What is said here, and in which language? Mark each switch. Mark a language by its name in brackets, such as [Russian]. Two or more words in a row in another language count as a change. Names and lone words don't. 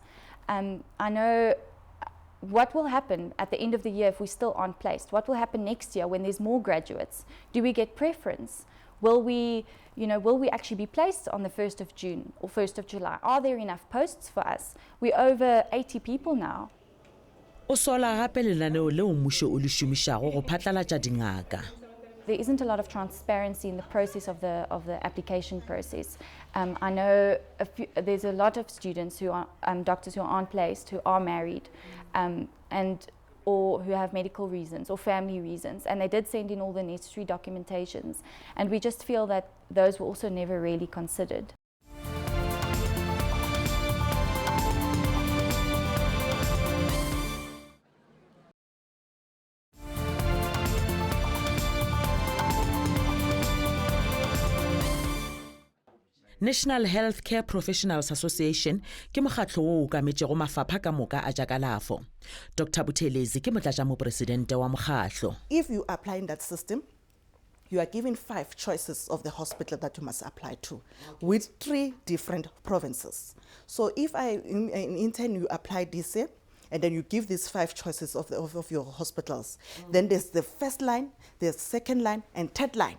[English] I know what will happen at the end of the year if we still aren't placed. What will happen next year when there's more graduates? Do we get preference? Will we actually be placed on the 1st of June or 1st of July? Are there enough posts for us? We're over 80 people now. [Northern Sotho] O sola gape lenaneo leo mmušo o le šomišago go phatlalatša dingaka. [English] There isn't a lot of transparency in the process of the application process. I know there's a lot of students who are doctors who aren't placed, who are married, or who have medical reasons or family reasons, and they did send in all the necessary documentations, and we just feel that those were also never really considered. [Northern Sotho] National Healthcare Professionals Association ke mokgatlo o okametšego mafapha ka moka a tša kalafo. Dr. Buthelezi ke motlatšamopresidente wa mokgatlo. [English] If you apply in that system, you are given 5 choices of the hospital that you must apply to, with 3 different provinces. So if in intern you apply this year, and then you give these 5 choices of your hospitals, then there's the first line, there's second line, and third line.